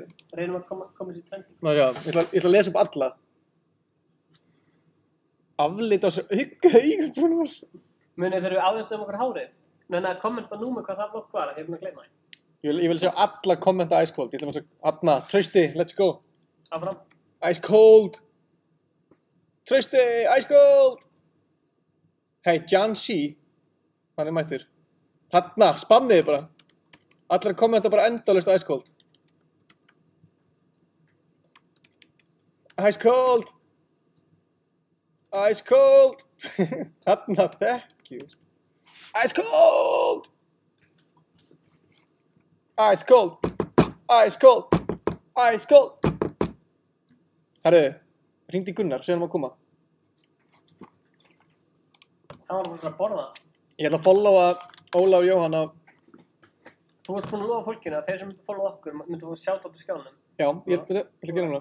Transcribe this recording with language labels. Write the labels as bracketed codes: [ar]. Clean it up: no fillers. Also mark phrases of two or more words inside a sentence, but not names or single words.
[is] Reynum að koma sér í trendi. Ná já, ég ætla að lesa upp alla. Aflit á þessu augabrúnar. Munið þegar við aflitum okkur hárið. Nenni að kommenta nú með hvað það vlogg var, ég er búin að gleyma því. Ég vil sjá alla kommenta [en] ice cold. [is] Ég ætla að sjá, Adna, Trausti, [en] let's go. [is] Áfram. [en] Ice cold. Trausti, ice cold. [is] Hey, John C. Hann er mættur. Þarna, spammiði bara. Allir að kommenta bara endalaust [en] ice cold. Ice cold. Ice cold. [is] Þarna, þekkjur. [en] Ice cold. Ice cold. Ice cold. Ice cold. [is] Herru, hringdi Gunnar, segja hann að koma. Það var bara að borða. Ég ætla að followa Ólaf Jóhann á... Þú ert búin að lofa fólkinu að þeir sem myndu að followa okkur myndu að sjá þetta á skjánum. Já, ég ætla að gera hana.